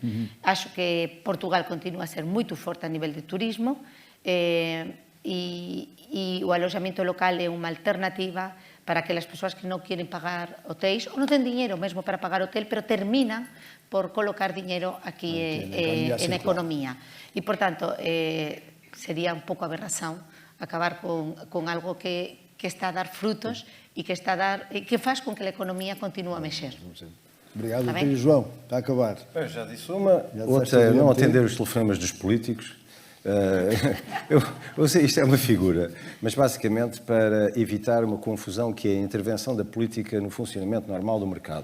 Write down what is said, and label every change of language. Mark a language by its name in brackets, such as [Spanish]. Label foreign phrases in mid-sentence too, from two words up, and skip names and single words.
[Galician] Acho que Portugal continúa a ser moito forte a nivel de turismo e o alojamento local é unha alternativa para aquelas persoas que non queren pagar hotéis ou non ten dinheiro mesmo para pagar hotel, pero terminan por colocar dinheiro aquí na economía. E, por tanto, sería un pouco aberración acabar con algo que está a dar frutos e que faz com que a economia continue a mexer. [Portuguese] Obrigado, Beatriz. João, para acabar. Eu já disse uma, outra é não atender os telefonemas dos políticos. Eu sei, isto é uma figura, mas basicamente para evitar uma confusão que é a intervenção da política no funcionamento normal do mercado.